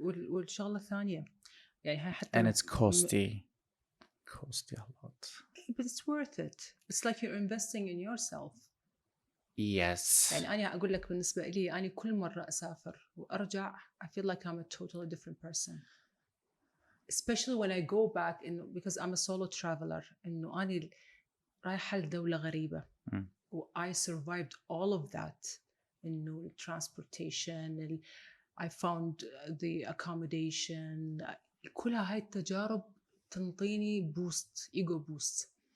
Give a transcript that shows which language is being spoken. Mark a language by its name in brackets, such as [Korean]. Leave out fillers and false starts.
[Arabic] والشغلة الثانية يعني حتى [English] and it's costly a lot. But it's worth it. It's like you're investing in yourself. Yes. [Arabic] يعني أنا أقول لك بالنسبة لي أنا كل مرة أسافر وأرجع [English] I feel like I'm a totally different person. Especially when I go back because I'm a solo traveler [Arabic] إنه أنا رايحة لدولة غريبة و [English] I survived all of that إنه transportation I found the accommodation [Arabic] كلها هاي التجارب تنطيني [English] boost ego boost.